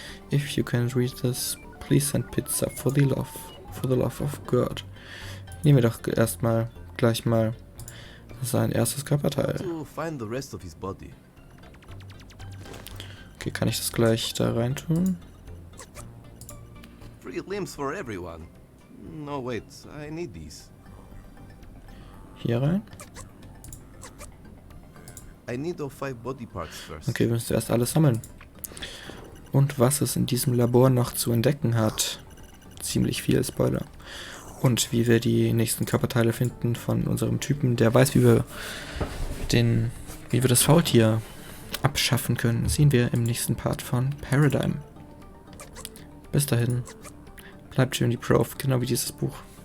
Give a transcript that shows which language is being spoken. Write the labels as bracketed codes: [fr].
[en] If you can read this, please send pizza for the love of God. [de] Nehmen wir doch erstmal gleich mal sein erstes Körperteil. [en] To find the rest of his body. [de] Okay, kann ich das gleich da rein tun? [en] Free limbs for everyone. No, wait, I need these. [de] Hier rein? [en] I need all 5 body parts first. [de] Okay, wir müssen zuerst alles sammeln. Und was es in diesem Labor noch zu entdecken hat. Ziemlich viel, Spoiler. Und wie wir die nächsten Körperteile finden von unserem Typen, der weiß, wie wir das Faultier abschaffen können, sehen wir im nächsten Part von Paradigm. Bis dahin, bleibt schön die Prof, genau wie dieses Buch.